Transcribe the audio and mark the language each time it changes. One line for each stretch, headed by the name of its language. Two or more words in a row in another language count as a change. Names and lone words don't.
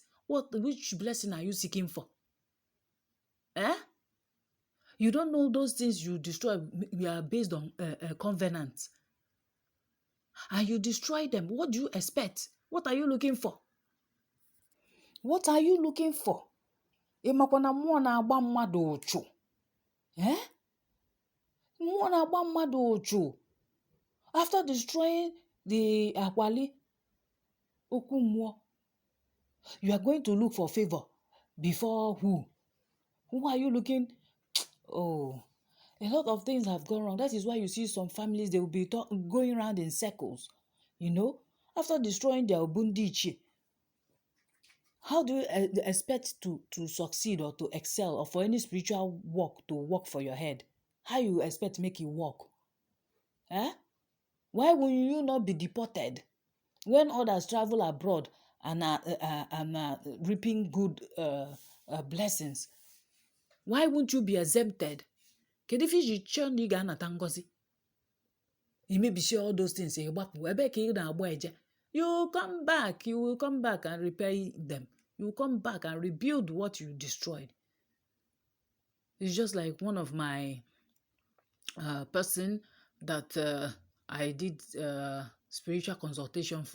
English: Which blessing are you seeking for? You don't know those things you destroy are based on covenants. And you destroy them. What do you expect? What are you looking for? What are you looking for?
Igbo: Ịmakwana mmụọ na-agba mmadụ ụchụ. Mmụọ na-agba mmadụ ụchụ.
English: After destroying the
Igbo: Akwali okwu mmụọ,
English: you are going to look for favor before who? Who are you looking? Oh, a lot of things have gone wrong. That is why you see some families, they will be going around in circles. After destroying their Obundiche, how do you expect to succeed or to excel or for any spiritual work to work for your head? How you expect to make it work? Why will you not be deported when others travel abroad and are reaping good blessings? Why won't you be exempted?
Igbo: Kedu
English: if you churn you
Igbo: ga-anata ngozi? Imebisi
English: all those things
Igbo: gbapụ ebe ka ị na-agba eje.
English: You will come back and repair them. You will come back and rebuild what you destroyed. It's just like one of my person that I did spiritual consultation for.